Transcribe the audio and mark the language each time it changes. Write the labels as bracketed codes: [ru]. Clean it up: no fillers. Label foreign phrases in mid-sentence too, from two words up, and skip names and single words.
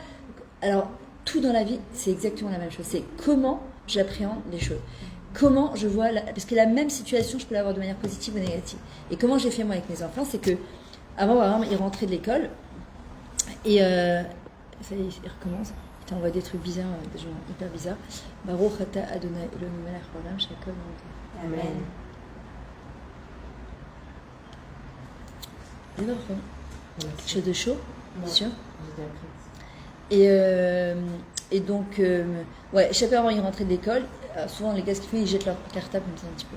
[fr] Alors, tout dans la vie, c'est exactement la même chose. C'est comment j'appréhende les choses. Comment je vois... Parce que la même situation, je peux l'avoir de manière positive ou négative. Et comment j'ai fait moi avec mes enfants, c'est que avant, par exemple, ils rentraient de l'école et... ça y est, il recommence. Il t'envoie des trucs bizarres, des gens hyper bizarres. [he] ברוך אתה ה' אלוהינו מלך העולם שהכל נאה. [fr] Amen. D'accord. Quelque chose de chaud, bien sûr. Et donc, ouais, chaque fois avant ils rentraient de l'école, souvent les gars ce qu'ils font, ils jettent leur cartable comme ça un petit peu.